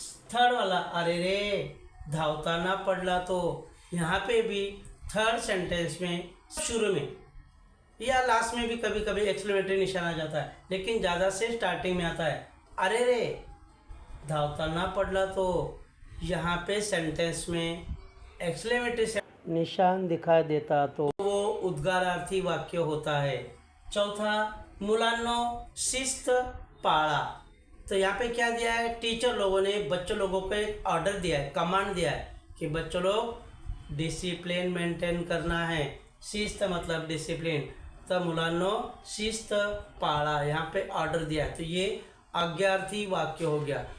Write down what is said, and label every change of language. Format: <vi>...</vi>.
<hi>Third वाला,</hi> <mr>अरे रे धावताना पडला तो,</mr> <hi>यहाँ पे भी थर्ड सेंटेंस में शुरू में या लास्ट में भी कभी कभी एक्सक्लेमेटरी निशान आ जाता है, लेकिन ज़्यादा से स्टार्टिंग में आता है अरे रे धावताना पडला तो। यहाँ पे सेंटेंस में एक्सक्लेमेटरी निशान दिखाई देता तो वो उद्गारार्थी वाक्य होता है।</hi> <mr>चौथा, मुलांनो शिस्त पाळा।</mr> <hi>तो यहाँ पे क्या दिया है, टीचर लोगों ने बच्चों लोगों को एक ऑर्डर दिया है, कमांड दिया है कि बच्चों लोग डिसिप्लिन मेंटेन करना है, शिस्त मतलब डिसिप्लिन,</hi> <mr>तर मुलांनो शिस्त पाळा,</mr> <hi>यहाँ पे ऑर्डर दिया है, तो ये आज्ञार्थी वाक्य हो गया।</hi>